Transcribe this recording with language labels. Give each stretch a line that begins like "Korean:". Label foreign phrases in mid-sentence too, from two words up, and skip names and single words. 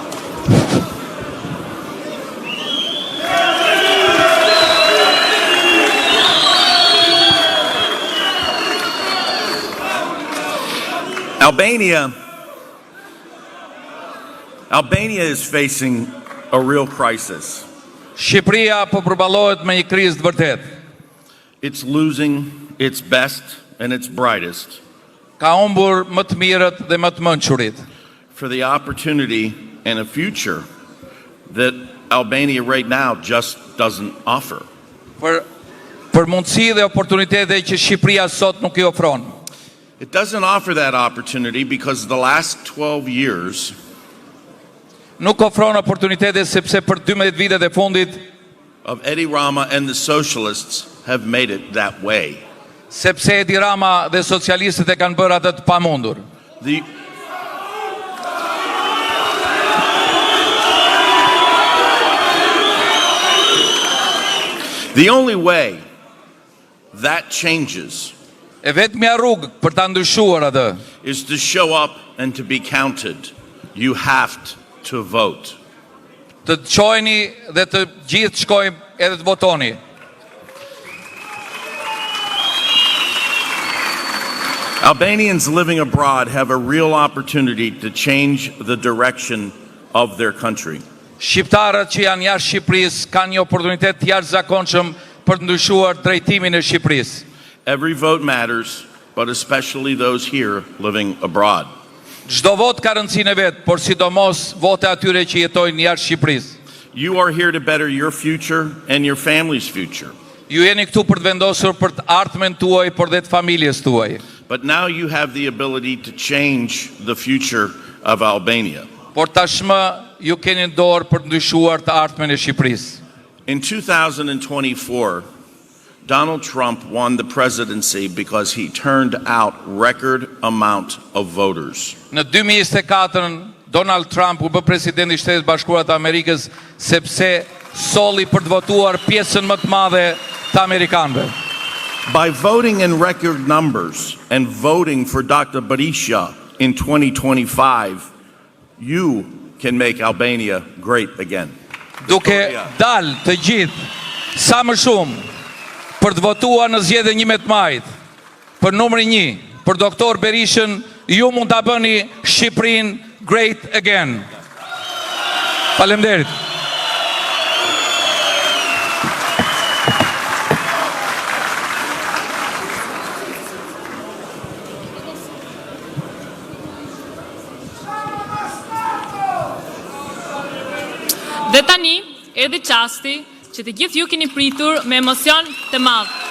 English: Albania is facing a real crisis.
Albanian: Shqipëria po përballohet me një krizë të vërtetë.
English: It's losing its best and its brightest
Albanian: Ka humbur më të mirët dhe më të mençurit.
English: for the opportunity and a future that Albania right now just doesn't offer.
Albanian: Për për mundësi dhe oportunitete që Shqipëria sot nuk I ofron.
English: It doesn't offer that opportunity because the last 12 years
Albanian: Nuk ofron oportunitete sepse për 12 vitet e fundit,
English: of Eddie Rama and the socialists have made it that way.
Albanian: sepse Edi Rama dhe socialistët e kanë bërë atë të pamundur.
English: The only way that changes
Albanian: E vetmja rrugë për ta ndryshuar atë
English: is to show up and to be counted. You have to vote.
Albanian: të çojeni dhe të gjithë shkojmë edhe të votoni.
English: Albanians living abroad have a real opportunity to change the direction of their country.
Albanian: Shqiptarët që janë jashtë Shqipërisë kanë një oportunitet të jashtëzakonshëm për të ndryshuar drejtimin e Shqipërisë.
English: Every vote matters, but especially those here living abroad.
Albanian: Çdo vot ka rëndësinë e vet, por sidomos vote atyre që jetojnë jashtë Shqipërisë.
English: You are here to better your future and your family's future.
Albanian: Ju jeni këtu për të vendosur për të ardhmen tuaj, por dhe të familjes tuaj.
English: But now you have the ability to change the future of Albania.
Albanian: Por tashmë ju keni në dorë për të ndryshuar të ardhmen e Shqipërisë.
English: In 2024, Donald Trump won the presidency because he turned out record amount of voters.
Albanian: Në 2024 Donald Trump u bë presidenti I Shtetit Bashkuar të Amerikës sepse solli për të votuar pjesën më të madhe të amerikanëve.
English: By voting in record numbers and voting for Dr. Berisha in 2025, you can make Albania great again.
Albanian: Duke dal të gjithë sa më shumë për të votuar në zgjedhjen 11 majit për numrin 1, për doktor Berishën, ju mund ta bëni Shqipërinë
English: great again.
Albanian: Faleminderit. Dhe tani, erdhi çasti që të gjithë ju keni pritur me emocion të madh.